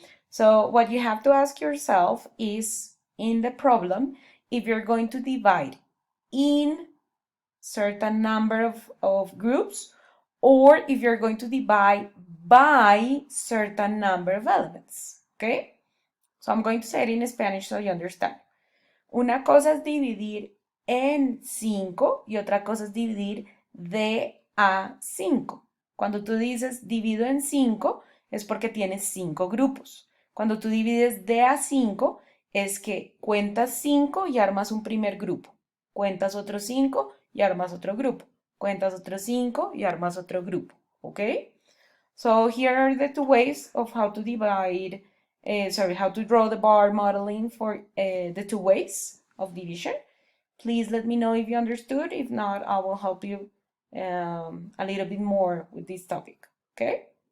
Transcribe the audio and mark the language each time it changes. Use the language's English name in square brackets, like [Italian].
[English] So what you have to ask yourself is, in the problem, if you're going to divide in certain number of groups, or if you're going to divide by certain number of elements, okay? So I'm going to say it in Spanish so you understand. [Spanish] Una cosa es dividir en 5 y otra cosa es dividir de a 5. Cuando tú dices divido en 5 es porque tienes 5 grupos. Cuando tú divides de a 5 es que cuentas 5 y armas un primer grupo. Cuentas otros 5 y armas otro grupo. Cuentas otros 5 y armas otro grupo. ¿Ok? [English] So here are the 2 ways of how to divide how to draw the bar modeling for the 2 ways of division. Please let me know if you understood. If not, I will help you a little bit more with this topic, okay?